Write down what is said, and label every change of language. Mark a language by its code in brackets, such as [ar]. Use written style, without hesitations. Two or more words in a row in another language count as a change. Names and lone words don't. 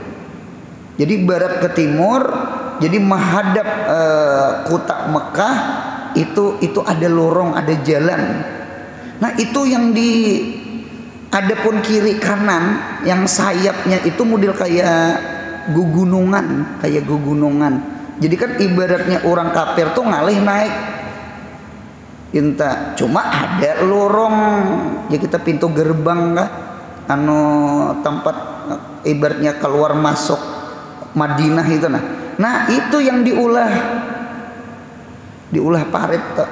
[id] Jadi barat ke timur, jadi menghadap kota Mekah itu ada lorong, ada jalan. Nah itu yang adapun kiri kanan yang sayapnya itu model kayak gugunungan. Jadi kan ibaratnya orang kafir tuh ngalih naik inta, cuma ada lorong ya kita pintu gerbang kah tempat ibaratnya keluar masuk Madinah itu nah itu yang diulah parit tuh.